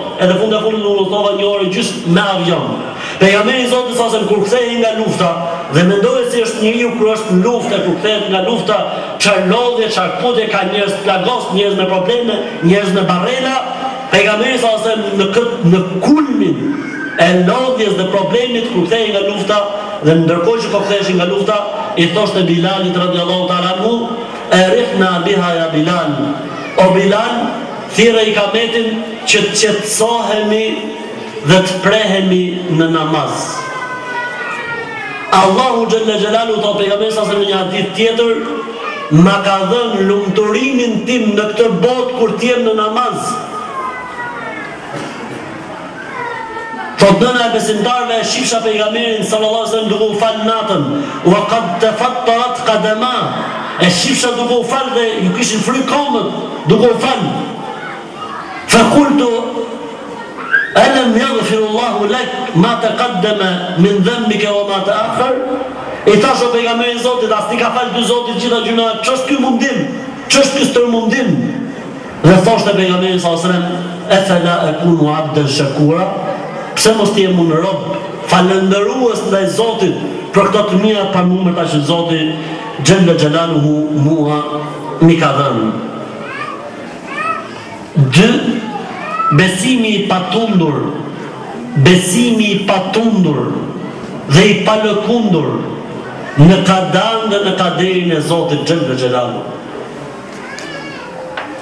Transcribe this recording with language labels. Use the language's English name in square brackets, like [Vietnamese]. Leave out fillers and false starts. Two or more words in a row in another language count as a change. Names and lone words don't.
[Albanian] Edhe funda fundit unë thova një orë gjysmë me avion. Pejgamberi i Zotit [Arabic] صلى الله عليه وسلم [Albanian] kur kthehej nga lufta dhe mendoi se është njeriu kur është në luftë, kur kthehet nga lufta, çfarë lodhje, çfarë kudje ka njerëz plagos, njerëz me probleme, njerëz me barrela. Pejgamberi [Arabic] صلى الله عليه وسلم [Albanian] në kulmin e lodhjes dhe problemit kur kthehej nga lufta, dhe ndërkohë që po ktheheshin nga lufta, i thoshte Bilalit [Arabic] رضي الله تعالى عنه, "أرحنا بها يا بلال." [Albanian] O Bilal, thirrë i kametin që të qetësohemi dhe të prehemi në namaz. Allahu [Arabic] جل جلاله [Albanian] ta pejgamberi sa në një hadith tjetër, ma ka dhënë lumturimin tim në këtë botë kur të jem në namaz. Thot nëna e besimtarve e shifsha pejgamberin [Arabic] صلى الله عليه وسلم [Albanian] duke u fal natën, [Arabic] وقد تفطرت قدماه, [Albanian] e shifsha duke u fal dhe ju kishin fry komët duke u fal. [Arabic] فقلت ألم يغفر الله لك ما تقدم من ذنبك وما تأخر. [Albanian] E tash o pejgamberi i Zotit, as ti ka fal dy Zotit gjitha gjunat, ç'është ky mundim? Ç'është ky stërmundim? Dhe thoshte pejgamberi [Arabic] صلى الله عليه وسلم, أفلا أكون عبدا شكورا? [Albanian] Pse mos të jem unë rob falëndërues ndaj Zotit për këto të mira pa numër që Zoti [Arabic] جل جلاله [Albanian] mua mi ka dhënë. 2. Besimi i patundur, besimi i patundur dhe i palëkundur në kadan dhe në kaderin e Zotit [Arabic] جل جلاله.